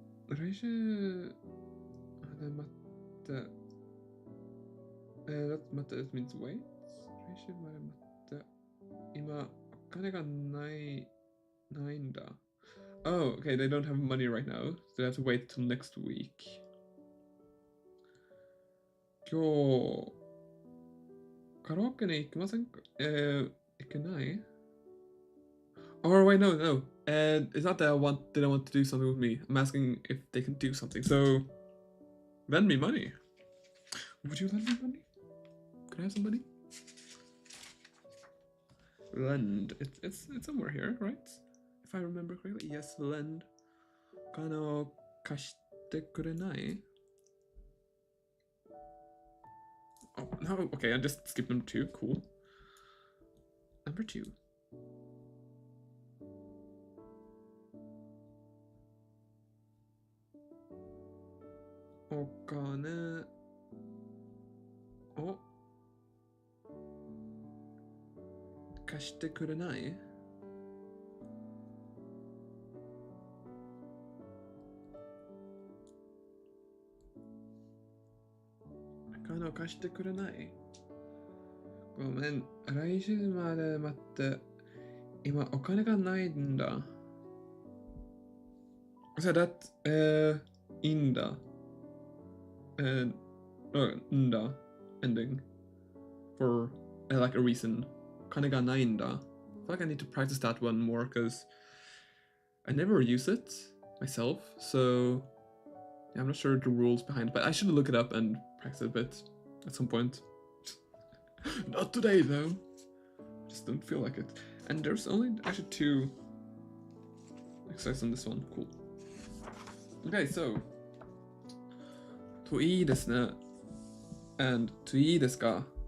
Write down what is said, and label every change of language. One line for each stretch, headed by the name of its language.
Japanese: Raishu made matte...
English: that matte, it means wait?
Japanese: Raishu made matte... Ima okane ga naiんだ.
English: Oh, okay, they don't have money right now, so they have to wait till next week.
Japanese: 今日カラオケに行きませんか? 行けない?
English: Or wait, no. It's not that they don't want to do something with me. I'm asking if they can do something. So, lend me money. Would you lend me money? Could I have some money? Lend. It's somewhere here, right? If I remember correctly. Yes, lend.
Japanese: お金を貸してくれない?
English: Oh, no, okay, I just skipped number 2, cool. Number 2.
Japanese: お金を貸してくれない? No, 貸してくれない?ごめん、来週まで待って、今お金がないんだ.
English: So that,
Japanese: いいんだ.
English: N da ending for like a reason.
Japanese: お金がないんだ.
English: I feel like I need to practice that one more because I never use it myself, so yeah, I'm not sure the rules behind it, but I should look it up and practice it a bit at some point. Not today though. Just don't feel like it. And there's only actually 2 exercises on this one. Cool. Okay, so
Japanese: といいですね
English: and
Japanese: といいですか?